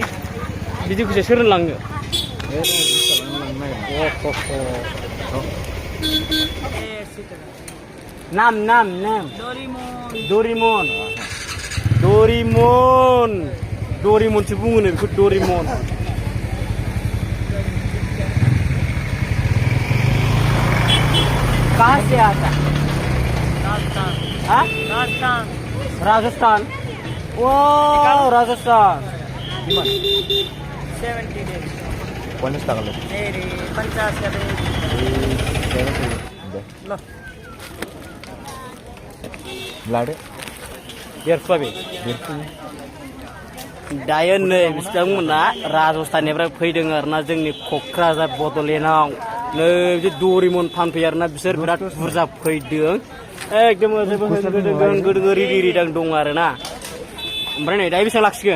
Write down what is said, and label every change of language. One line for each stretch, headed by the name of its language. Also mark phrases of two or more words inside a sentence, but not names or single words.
Bodo: बिदिखौसो सोर लांनो नाम दरिमनसो बुङो बेखौ दरिमन
Hindi: कहाँ से आता राजस्थान ओ राजस्थान
English: 70 days.
Hindi: 50 টাকা लो 50 का लो लादो
Bodo: देरफुवाबे दायो नै बिथांमोना राजस्थाननिफ्राय फैदों आरोना जोंनि क'क्राझार बड'लेण्डआव नै बिदि दरिमन फानफैयो आरोना बिसोर बिराद बुरजा फैदों एकदम गोदो रिदां दं आरोना ओमफ्राय नै दायो बेसेबां लाखिगोन